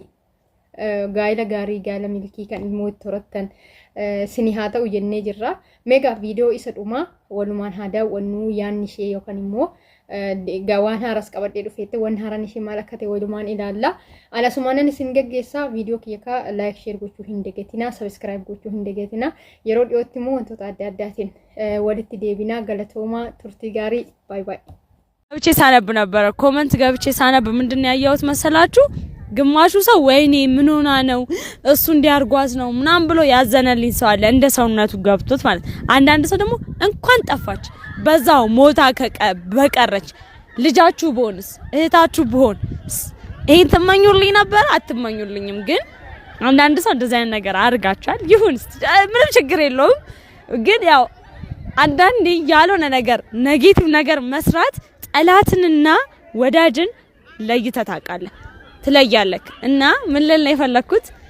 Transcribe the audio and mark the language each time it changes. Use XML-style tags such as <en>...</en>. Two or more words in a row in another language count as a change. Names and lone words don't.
<om>gaa'ela gaarii gaa'ela milkii kan ilmoo itti horattan sini haa ta'u jennee jirra meegaa viidiyoo isa dhumaa walumaan haa daawwannu yaanni ishee yookaan immoo waan haaras qabadhee dhufeette waan haaraan ishee maal akka ta'e walumaan ilaalla anasumaanan isin geggeessaa viidiyoo kiyyaa laayik sheer gochuu hin dagatinaa sabiskiraayib gochuu hin dagatinaa yeroo dhiyootti immoo wantoota adda addaatiin walitti deebinaa galatoomaa turtii gaarii</om> <en>baay baay</en> <am>ገብቼ ሳነብ ነበር ኮሜንት ገብቼ ሳነብ ምንድነው ያያውት መሰላችሁ ግማሹ ሰው ወይኔ ምን ሆና ነው እሱ እንዲያርጓዝ ነው ምናም ብሎ ያዘነልኝ ሰው አለ እንደ ሰውነቱ ገብቶት ማለት አንዳንድ ሰው ደግሞ እንኳን ጠፋች በዛው ሞታ በቀረች ልጃችሁ ቦንስ እህታችሁ ቦን ይሄን ተመኙልኝ ነበር አትመኙልኝም ግን አንዳንድ ሰው እንደዛ አይነት ነገር አርጋቻል ይሁን ምንም ችግር የለውም ግን ያው አንዳንዴ ያልሆነ ነገር ኔጌቲቭ ነገር መስራት ጠላትንና ወዳጅን ለይተህ ታውቃለህ ትለያለክ እና ምን ልል ነው የፈለኩት</am>